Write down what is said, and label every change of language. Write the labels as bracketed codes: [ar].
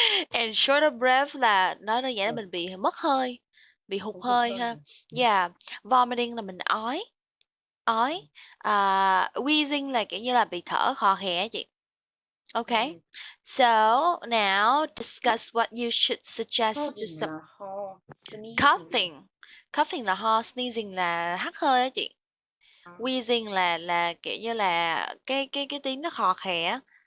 [en] And short of breath [vi] là nói đơn giản là mình bị mất hơi, bị hụt hơi ha. Yeah, vomiting là mình ói, ói. Wheezing là kiểu như là bị thở khò khè á chị. [en] Okay. So now discuss what you should suggest to some. [vi] Là ho. [en] Coughing. [vi] Coughing là ho, sneezing là hắt hơi á chị. Wheezing là kiểu như là cái tiếng nó khò khè á.